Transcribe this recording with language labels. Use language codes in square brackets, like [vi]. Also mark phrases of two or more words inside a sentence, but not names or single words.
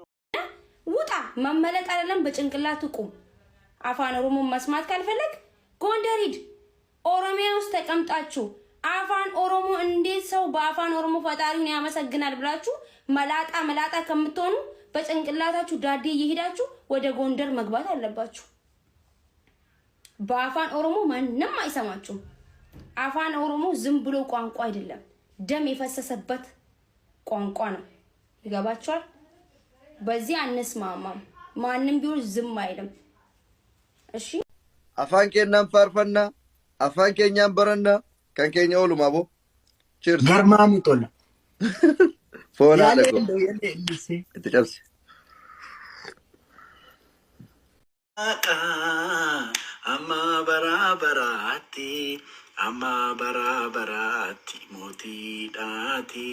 [am] ውጣ መመለጥ አይደለም በጭንቅላቱ ቁም። አፋን ኦሮሞ መስማት ካልፈለግ ጎንደር ሂድ። ኦሮሚያ ውስጥ ተቀምጣችሁ አፋን ኦሮሞ እንዴት ሰው በአፋን ኦሮሞ ፈጣሪውን ያመሰግናል ብላችሁ መላጣ ከምትሆኑ በጭንቅላታችሁ ዳዴ እየሄዳችሁ ወደ ጎንደር መግባት አለባችሁ። በአፋን ኦሮሞ ማንንም አይሰማችሁም። አፋን ኦሮሞ ዝም ብሎ ቋንቋ አይደለም፣ ደም የፈሰሰበት ቋንቋ ነው። ይገባችኋል? በዚህ አንስማማም። ማንንም ቢሆን ዝም አይልም። እሺ [om] afaan keenyaan faarfanna, afaan keenyaan baranna, kan keenya ooluma bo. Cheers. Garmaamu tola. Foonaa dhaqo. Itti cabsi. Amma baraati mootii dhaati.